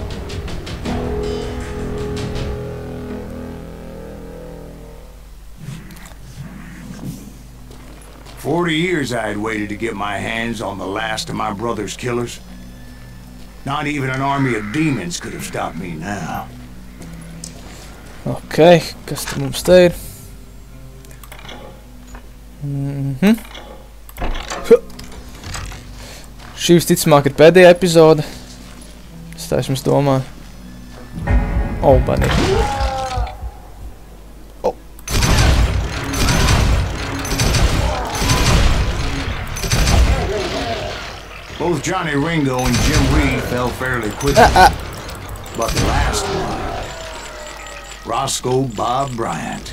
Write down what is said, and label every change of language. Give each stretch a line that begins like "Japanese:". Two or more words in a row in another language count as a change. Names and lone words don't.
English: For 40 years I had waited to get my hands on the last of my brother's killers. Not even an army of demons could have stopped me now.
Latvian: Ok, kas te mums te ir? Šī visticamāk ir pēdējā epizode. Es tā vismaz domāju.
English: Oh, bunny. Oh. Both Johnny Ringo and Jim Reed fell fairly quickly. But the last one, Roscoe Bob Bryant.